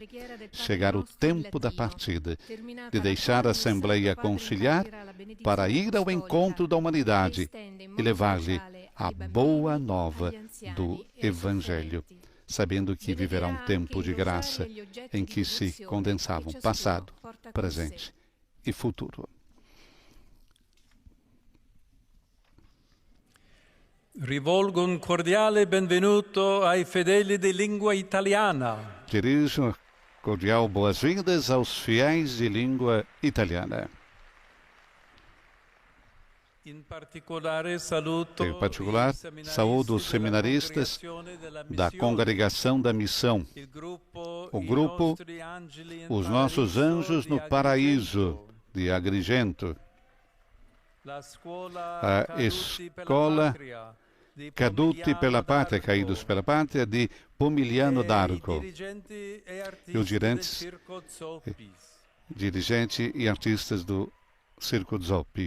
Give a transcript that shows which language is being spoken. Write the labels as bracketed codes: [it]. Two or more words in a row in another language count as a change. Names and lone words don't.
[pt] Chegar o tempo da partida, de deixar a Assembleia Conciliar para ir ao encontro da humanidade e levar-lhe a boa nova do Evangelho, sabendo que viverá um tempo de graça em que se condensavam passado, presente e futuro. [it] Rivolgo un cordiale benvenuto ai fedeli di lingua italiana. [pt] Dirijo cordial boas-vindas aos fiéis de língua italiana. [it] In particolare saluto [pt] Em particular, saúdo os seminaristas da Congregação da Missão, o grupo Os Nossos Anjos no Paraíso, de Agrigento, a Escola Caduti pela Pátria, Caídos pela Pátria, de Pomigliano d'Arco, e os dirigente e artistas do Circo Zoppi.